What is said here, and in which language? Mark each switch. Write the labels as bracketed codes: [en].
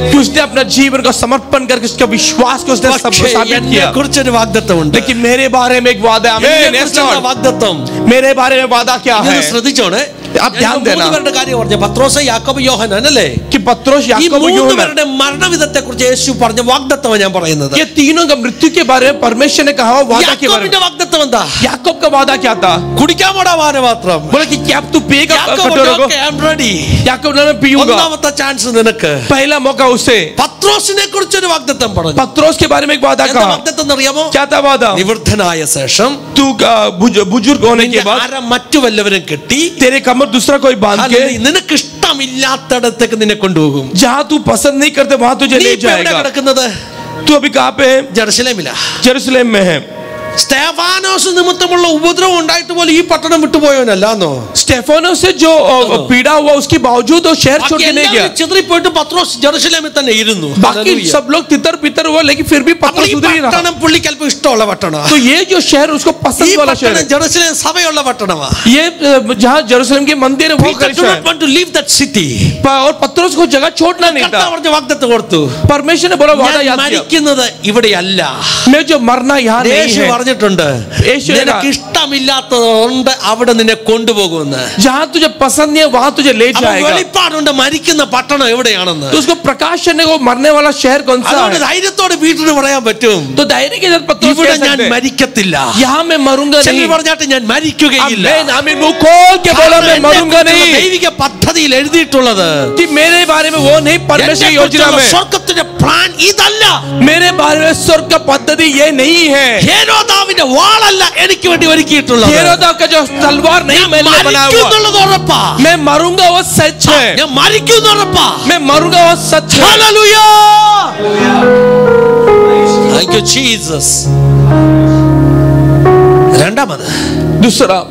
[hi] उसने अपना जीवन को समर्पण करके उसका विश्वास को उसने साबित किया. [ml] കുറിച്ചൊരു വാഗ്ദത്തമുണ്ട്. [hi] लेकिन मेरे बारे में एक वादा है. [ml] വാഗ്ദത്തം [hi] मेरे बारे में वादा क्या है? [ml] ശ്രദ്ധിച്ചോണേ. [hi] आप ध्यान देना. [ml] മൂന്നുപേരുടെ കാര്യം പറഞ്ഞു, പത്രോസ്, യാക്കോബ്, യോഹന്നാൻ അല്ലേ? [hi] कि पत्रोस, [ml] ഈ [hi] याकूब और यूहन्ना, [ml] മൂന്നുപേരുടെ മരണവിധത്തെ കുറിച്ച് യേശു പറഞ്ഞ വാഗ്ദത്തമാണ് ഞാൻ പറയുന്നത്. [hi] ये तीनों का मृत्यु के बारे में परमेश्वर ने कहा वादा के बारे में. [ml] യാക്കോബിന്റെ വാഗ്ദത്തം എന്താ? [hi] याकूब का वादा क्या था? [ml] കുടിക്കാൻ പോടാ പാനപാത്രം. [hi] बोला कि क्या तू पिएगा [ml] യാക്കോബ് [hi] कटोरे को? [en] Okay, I am ready. [hi] याकूब ने मैं पीऊंगा. [ml] ഒന്നാമത്തെ ചാൻസ് നിനക്ക്. [hi] पहला मौका उसे. [ml] പത്രോസിനെ കുറിച്ചൊരു വാഗ്ദത്തം പറഞ്ഞു. [hi] पत्रोस के बारे में एक वादा [ml] എന്താ [hi] कहा. [ml] വാഗ്ദത്തം എന്നറിയാമോ? [hi] क्या था वादा? [ml] നിവൃദ്ധനായ ശേഷം [hi] तू बुजुर्ग होने के बाद [ml] ആര മറ്റു വല്ലവരും കെട്ടി [hi] तेरे कमर दूसरा कोई बांध के [ml] നിനക്ക് ഇഷ്ടമില്ലാത്തടത്തേക്ക് നിന്നെ കൊണ്ടുപോകും. [hi] जहाँ तू पसंद नहीं करते वहां तुझे [ml] നീ [hi] ले [ml] ഇപ്പോ എവിടെ [hi] जाएगा. [ml] കിടക്കുന്നത്? [hi] तू अभी कहाँ पे है? [ml] ജെറുസലേമിലാ. [hi] जेरूसलम में है. [ml] സ്തെഫാനോസ് നിമിത്തമുള്ള ഉപദ്രവം ഉണ്ടായിട്ട് പോലും ഈ പട്ടണം വിട്ടുപോയവനല്ലാന്നോ? [hi] स्टेफानोस से जो पीड़ा हुआ उसके बावजूद वो शहर छोड़ के नहीं गया. [ml] ചിതറിപ്പോയിട്ട് പത്രോസ് ജെറുസലേമിൽ തന്നെ ഇരുന്നു. [hi] बाकी सब लोग तितर पितर हुआ लेकिन फिर भी पत्रोस उधर ही रहा. [ml] പട്ടണം പുള്ളിക്ക് അല്പം ഇഷ്ടമുള്ള പട്ടണമാണ്. [hi] तो ये जो शहर उसको [ml] ഈ [hi] पसंद वाला शहर [ml] പട്ടണം [hi] है. [ml] ജെറുസലേം സഭയുള്ള പട്ടണമാണ്. [hi] ये जहाँ जेरूसलम के मंदिर है वो [en] Peter did not want to leave that city. [hi] और पत्रोस को जगह छोड़ना नहीं था. [ml] കർത്താവ് പറഞ്ഞ വാഗ്ദത്തം കൊടുത്തു. [hi] परमेश्वर ने बोला वादा [ml] ഞാൻ [hi] याद किया. [ml] മരിക്കുന്നത് ഇവിടെയല്ല. [hi] मैं जो मरना यहाँ नहीं [ml] യേശു [hi] है. [ml] പറഞ്ഞിട്ടുണ്ട്, യേശു നിനക്ക് ഇഷ്ടമില്ലാത്തതുകൊണ്ട് അവിടെ നിന്നെ കൊണ്ടുപോകുമെന്ന്. [hi] जहाँ तुझे पसंद नहीं है वहाँ तुझे ले [ml] അപ്പോൾ [hi] जाएगा. [ml] വെളിപ്പാടുണ്ട് മരിക്കുന്ന പട്ടണം എവിടെയാണെന്ന്. [hi] तो उसको प्रकाश करने को मरने वाला शहर कौन सा [ml] അതുകൊണ്ട് [hi] है? [ml] ധൈര്യത്തോടെ വീട്ടിൽ പറയാൻ പറ്റും, [hi] तो धैर्य के साथ पत्रोस [ml] ഇവിടെ [hi] कह [ml] ഞാൻ [hi] सकते हैं, [ml] മരിക്കത്തില്ല. [hi] यहाँ मैं मरूंगा [ml] ചിലർ [hi] नहीं. [ml] പറഞ്ഞാട്ട് ഞാൻ മരിക്കുകയില്ല. [hi] आमीन आमीन. मुंह खोल के बोला मैं मरूंगा नहीं. [ml] ദൈവിക പദ്ധതിയിൽ എഴുതിയിട്ടുള്ളത് [hi] कि मेरे बारे में वो नहीं, परमेश्वर की योजना में [ml] സ്വർഗ്ഗത്തിന്റെ പ്ലാൻ ഇതല്ല. [hi] मेरे बारे में स्वर्ग का पद्धति ये नहीं है. [ml] ഹേരോദാവിന്റെ വാളല്ല എനിക്ക് വേണ്ടി ഒരുക്കിയിട്ടുള്ളത്. [hi] हेरोदा का जो तलवार नहीं मैंने बनाया हुआ. [ml] മരിക്കുന്നുള്ളത് ഉറപ്പാ. [hi] मैं मरूंगा वो सच है. [ml] ഞാൻ മരിക്കുന്നു ഉറപ്പാ. [hi] मैं मरूंगा वो सच है. [ml] ഹല്ലേലൂയ. [en] Thank you Jesus. [ml] രണ്ടാമത് [hi] दूसरा